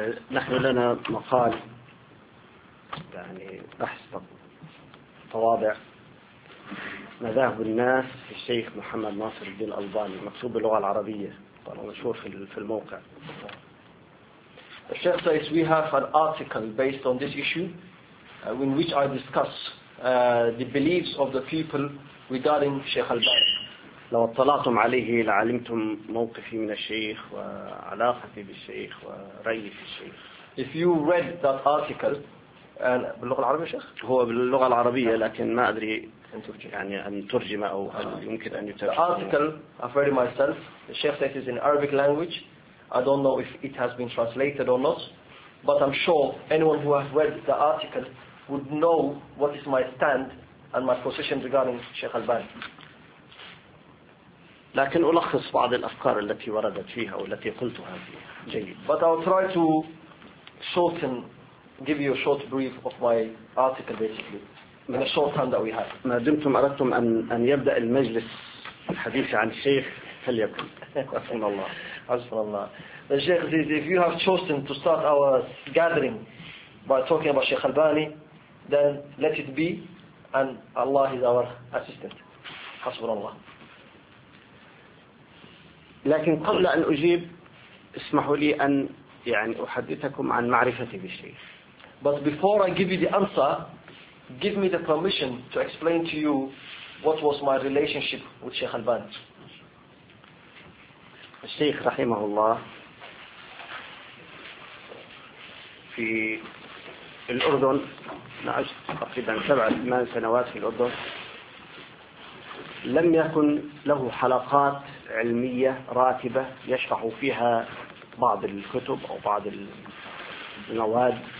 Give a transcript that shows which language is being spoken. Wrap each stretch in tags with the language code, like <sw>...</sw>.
<ar>نحن لنا مقال يعني بحث طوابع مذاهب الناس في الشيخ محمد ناصر الدين الألباني مكتوب باللغة العربية، طبعا مشهور في الموقع.</ar> <en>The Sheikh says we have an article based on this issue in which I discuss the beliefs of the people regarding Sheikh Al-Bani.</en> <ar>لو اطلعتم عليه لعلمتم موقفي من الشيخ وعلاقتي بالشيخ ورأيي في الشيخ.</ar> <en>If you read that article,</en> <ar>باللغة العربية شيخ؟ هو باللغة العربية لكن ما أدري يعني أن ترجم أو هل يمكن أن يترجم.</ar> <en>The article I've read it myself. The Sheikh says it's in Arabic language. I don't know if it has been translated or not, but I'm sure anyone who has read the article would know what is my stand and my position regarding Sheikh Albani.</en> <ar>لكن ألخص بعض الأفكار التي وردت فيها والتي قلتها فيها.</ar> <en>جيد. But I'll try to shorten. Give you a short brief of my article, basically, in a short time that we have.</en> <ar>ما دمتم أردتم أن يبدأ المجلس الحديث عن الشيخ فليبدأ. حسبنا الله. حسبنا الله.</ar> <en>The Sheikh says, if you have chosen to start our gathering by talking about Sheikh Albani, then let it be, and Allah is our assistant.</en> <ar>حسبنا الله. لكن قبل أن أجيب، اسمحوا لي أن يعني أحدثكم عن معرفتي بالشيخ.</ar> <en>But before I give you the answer, give me the permission to explain to you what was my relationship with Sheikh Albani.</en> <ar>الشيخ رحمه الله في الأردن عشت تقريبا 7-8 سنوات في الأردن. لم يكن له حلقات علمية راتبة يشرح فيها بعض الكتب أو بعض المواد.</ar>